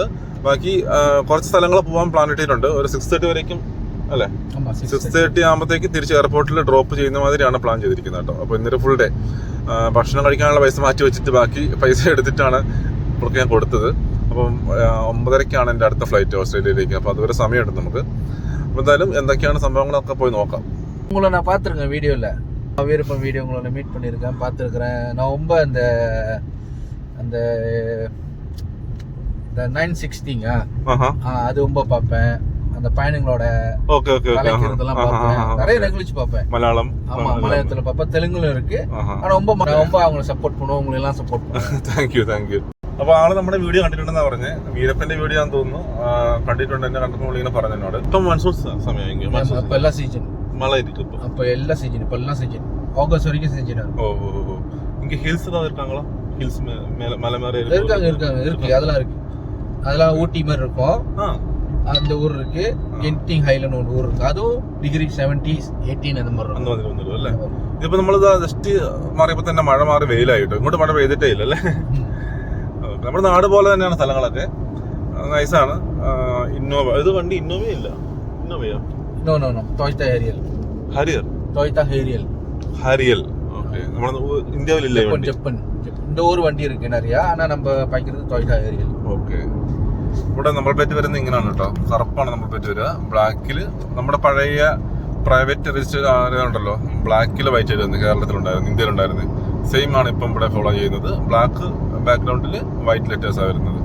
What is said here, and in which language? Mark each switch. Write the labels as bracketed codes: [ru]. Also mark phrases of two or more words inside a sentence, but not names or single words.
[ml] ബാക്കി കുറച്ച് സ്ഥലങ്ങൾ പോകാൻ പ്ലാൻ ഇട്ടിട്ടുണ്ട്. ഒരു 6:30 വരേക്കും അല്ലേ, 6:30 ആകുമ്പോഴത്തേക്ക് തിരിച്ച് എയർപോർട്ടിൽ ഡ്രോപ്പ് ചെയ്യുന്ന മാതിരിയാണ് പ്ലാൻ ചെയ്തിരിക്കുന്നത് കേട്ടോ. അപ്പോൾ ഇന്നൊരു [en] full day [ml] ഭക്ഷണം കഴിക്കാനുള്ള പൈസ മാറ്റി വെച്ചിട്ട് ബാക്കി പൈസ എടുത്തിട്ടാണ് ഇപ്പോഴൊക്കെ ഞാൻ കൊടുത്തത്. അപ്പം 9:30 എൻ്റെ അടുത്ത ഫ്ലൈറ്റ് ഓസ്ട്രേലിയയിലേക്ക്. അപ്പോൾ അതുവരെ സമയമുണ്ട് നമുക്ക്. അപ്പോൾ എന്തായാലും എന്തൊക്കെയാണ് സംഭവങ്ങളൊക്കെ പോയി നോക്കാം. [ta] உங்களை நான் பார்த்துருக்கேன் வீடியோவில், வீரப்பன் வீடியோ உங்களை மீட் பண்ணியிருக்கேன், பார்த்துருக்குறேன். நான் ரொம்ப அந்த 960 அது ரொம்ப பார்ப்பேன். அந்த பயணங்களோட கலைக்கிறதெல்லாம் பார்ப்பேன். நிறைய ரெகுலேஜ் பார்ப்பேன். மலையாளம், ஆமா மலையாளத்தில் பார்ப்பேன், தெலுங்குல இருக்கு. ஆனால் ரொம்ப அவங்களை சப்போர்ட் பண்ணுவோம், உங்களை எல்லாம் சப்போர்ட் பண்ணுவோம். [en] Thank you. [ml] അപ്പോൾ ആള് നമ്മുടെ വീഡിയോ കണ്ടിട്ടുണ്ടെന്നാ പറഞ്ഞത്. വീരപ്പന്റെ വീഡിയോ ആണെന്ന് തോന്നുന്നു. കണ്ടിട്ടുണ്ട്, എന്നെ കണ്ടപ്പോൾ ഇങ്ങനെ പറഞ്ഞു എന്നോട്. ഇപ്പം മൺസൂൺ സമയം എല്ലാ സീസൺ മഴ ഇരിക്കും. [ta] அப்போ எல்லா சீசன், இப்போ எல்லாம் சீசன், ஆகஸ்ட் வரைக்கும் சீசன். இங்க ஹில்ஸ் ஏதாவது இருக்காங்களா? ஹில்ஸ் மலை மாதிரி இருக்கு. அதெல்லாம் ஊட்டி மாதிரி இருக்கும். அந்த ஊர் இருக்கு, கென்டிங் ஹைலண்ட் ஒரு ஊர் இருக்கு. அதுவும் டிகிரி 70, 18 அந்த மாதிரி [ml] വന്നിരും അല്ലേ. ഇതിപ്പോ നമ്മളിത് ജസ്റ്റ് മാറിയപ്പോ തന്നെ മഴ മാറി വെയിലായിട്ടോ. ഇങ്ങോട്ട് മഴ പെയ്തിട്ടേ ഇല്ല അല്ലേ. നമ്മുടെ നാട് പോലെ തന്നെയാണ് സ്ഥലങ്ങളൊക്കെ, നൈസാണ്. ഇന്നോവ, ഇത് വണ്ടി ഇന്നോവയില്ല, ഇന്നോവയോ? നോ ടൊയോട്ട [ta] ஹரியல். ஓகே, நம்ம இந்தியாவில் இல்லை வண்டி. ஜப்பான் இந்த ஒரு வண்டி இருக்கு நிறைய, ஆனா நம்ம பாய்க்கிறது ടൊയോട്ട ഹേരിയൽ. [ml] ഓക്കെ, ഇവിടെ നമ്പർ പ്ലേറ്റ് വരുന്നത് ഇങ്ങനെയാണ് കേട്ടോ. കറുപ്പാണ് നമ്പർ പ്ലേറ്റ് വരിക. ബ്ലാക്കിൽ നമ്മുടെ പഴയ [en] private register [ml] ഉണ്ടല്ലോ, [en] black white [ml] ആയിരുന്നു കേരളത്തിലുണ്ടായിരുന്നു, ഇന്ത്യയിലുണ്ടായിരുന്നു. സെയിം ആണ് ഇപ്പം ഇവിടെ ഫോളോ ചെയ്യുന്നത്. [en] black background white letters [ml] വരുന്നത്.